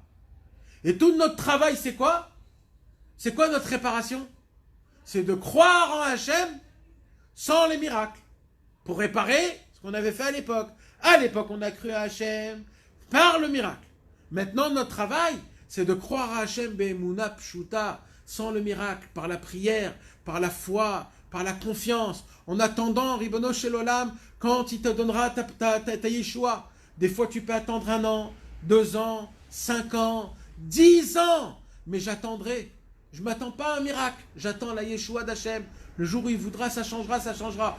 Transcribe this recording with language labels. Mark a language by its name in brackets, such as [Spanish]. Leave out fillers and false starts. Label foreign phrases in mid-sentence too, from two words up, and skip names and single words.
[French] Et tout notre travail, c'est quoi? C'est quoi notre réparation? C'est de croire en Hachem sans les miracles. Pour réparer ce qu'on avait fait à l'époque. À l'époque, on a cru à Hachem par le miracle. Maintenant, notre travail, c'est de croire à Hachem [Hebrew] באמונה פשוטה, [French] sans le miracle, par la prière, par la foi, par la confiance, en attendant, [Hebrew] ריבונו של עולם, [French] quand il te donnera ta Yeshua. Des fois, tu peux attendre 1 an, 2 ans, 5 ans, 10 ans. Mais j'attendrai. Je ne m'attends pas à un miracle. J'attends la Yeshua d'Hachem. Le jour où il voudra, ça changera, ça changera.